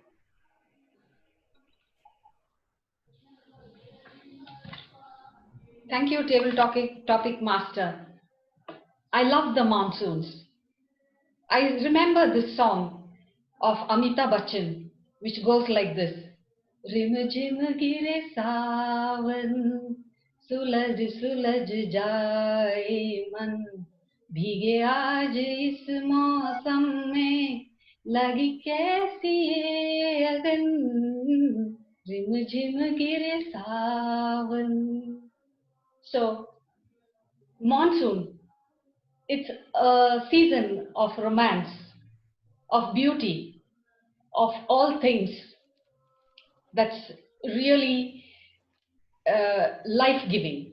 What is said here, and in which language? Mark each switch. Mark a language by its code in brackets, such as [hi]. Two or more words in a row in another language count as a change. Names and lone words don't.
[en] Thank you, table topic master. I love the monsoons. I remember this song of Amitabh Bachchan, which goes like this. [hi] रिम झिम गिरे सावन, सुलग सुलग जाए मन, भीगे आज इस मौसम में लगी कैसी ये अगन, रिम झिम गिरे सावन. [en] So, monsoon, it's a season of romance, of beauty, of all things that's really life-giving.